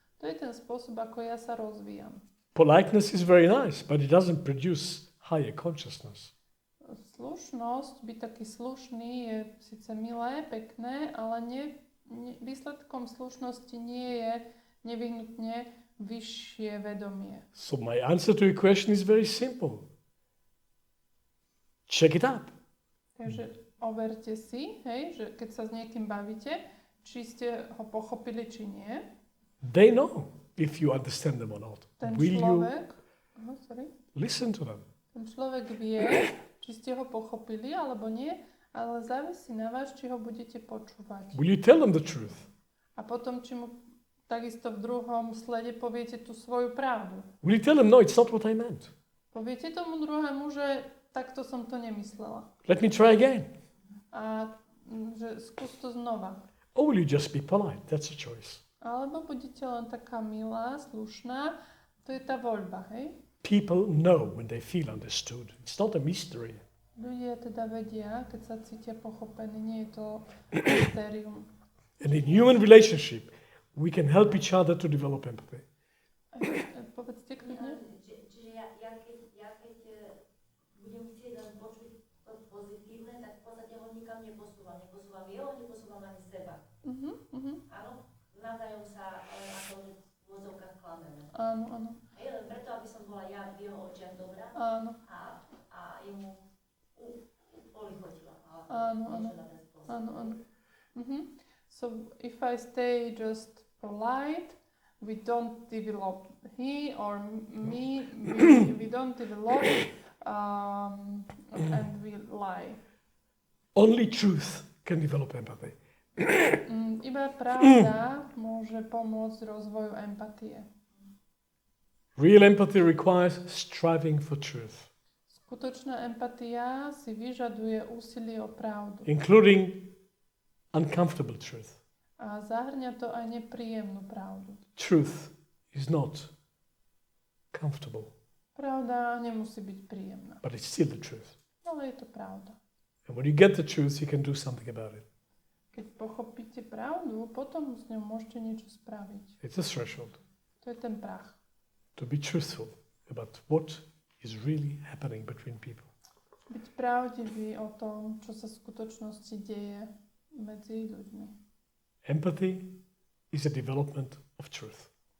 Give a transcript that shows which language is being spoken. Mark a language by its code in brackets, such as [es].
[sk] To je ten spôsob, ako ja sa rozvíjam. [en] Politeness is very nice, but it doesn't produce higher consciousness. [sk] Slušnosť, byť taký slušný je síce milé, pekné, ale výsledkom slušnosti nie je nevyhnutne vyššie vedomie. [en] So my answer to your question is very simple. Check it up. [sk] Takže overte si, hej, že keď sa s niekým bavíte, či ste ho pochopili, či nie. [en] They know if you understand them or not. [sk] Ten [en] Will you [sk] človek, [en] listen to them? [sk] ten človek vie, či ste ho pochopili alebo nie, ale závisí na vás, či ho budete počúvať. [en] Will you tell them the truth? [sk] A potom, či mu takisto v druhom slede poviete tú svoju pravdu. [en] Will you tell them, no, it's not what I meant? [sk] Poviete tomu druhému, že takto som to nemyslela. [en] Let me try again. [sk] A že skús to znova. [en] Or will you just be polite? That's a choice. [sk] Alebo budete len taká milá, slušná. To je tá voľba, hej? [en] People know when they feel understood. It's not a mystery. [sk] Ľudia teda vedia, keď sa cítia pochopení, nie je to mystérium. [en] And in human relationship, we can help each other to develop empathy. [sk] Povedzte kľudne. Čiže ja keď budem chcieť len počuť to pozitívne, tak v podstate ho nikam neposúvam. Neposúvam jeho, neposúvam ani seba. Áno? Navzájom sa ako v úvodzovkách klameme. Áno. A len preto, aby som bola ja v jeho očiach dobrá a jemu polichotila. Áno. [en] So if I stay just polite, we don't develop he or me, we don't develop and we lie. Only truth can develop empathy. [sk] Iba pravda môže pomôcť rozvoju empatie. [en] Real empathy requires striving for truth, [sk] Skutočná empatia si vyžaduje úsilie o pravdu. [en] including uncomfortable truth. [sk] A zahrňa to aj nepríjemnú pravdu. [en] Truth is not comfortable, [sk] Pravda nemusí byť príjemná, [en] but it's still the truth. [sk] ale je to pravda. [en] And when you get the truth, you can do something about it. [sk] Keď pochopíte pravdu, potom s ňou môžete niečo spraviť. [en] It's a threshold [sk] To je ten prach. [en] to be truthful about what is really happening between people. [sk] Byť pravdivý o tom, čo sa v skutočnosti deje medzi ľuďmi. [en] Empathy is a development of truth.